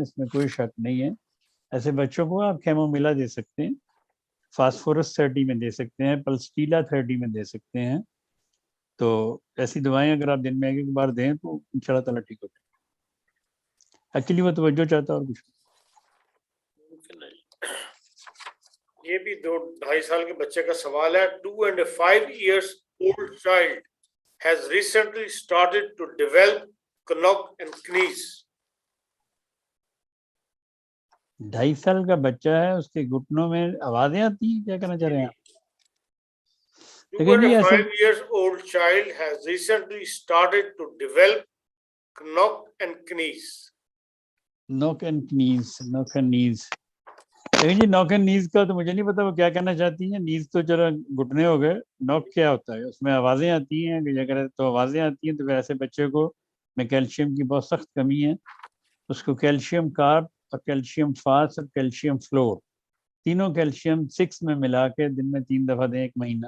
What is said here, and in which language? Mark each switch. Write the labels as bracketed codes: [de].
[ur] اس میں کوئی شک نہیں ہے. ایسے بچوں کو آپ کیمومیلا دے سکتے ہیں، فاسفورس 30 میں دے سکتے ہیں، پلسٹیلا 30 میں دے سکتے ہیں. تو ایسی دوائیں اگر آپ دن میں 1 بار دیں تو ان شاء اللہ تعالیٰ ٹھیک ہو جائے. ایکچولی وہ توجہ چاہتا ہے اور کچھ نہیں. یہ بھی 2.5 سال کے بچے کا سوال ہے. [en] 2.5 years old child has recently started to develop knock and knees. [ur] 2.5 سال کا بچہ ہے، اس کے گھٹنوں میں آوازیں آتی ہیں، کیا کہنا چاہ رہے ہیں آپ؟ [en] 2.5 years old child has recently started to develop knock and knees. Knock and knees, knock and knees. [ur] لیکن جی نوک اینڈ نیز کا تو مجھے نہیں پتا وہ کیا کہنا چاہتی ہیں. نیز تو چلو گھٹنے ہو گئے، نوک کیا ہوتا ہے؟ اس میں آوازیں آتی ہیں کہ اگر تو آوازیں آتی ہیں تو پھر ایسے بچے کو میں کیلشیم کی بہت سخت کمی ہے، اس کو کیلشیم کارب اور کیلشیم فاس اور کیلشیم فلور تینوں کیلشیم 6 میں ملا کے دن میں 3 دفعہ دیں 1 مہینہ.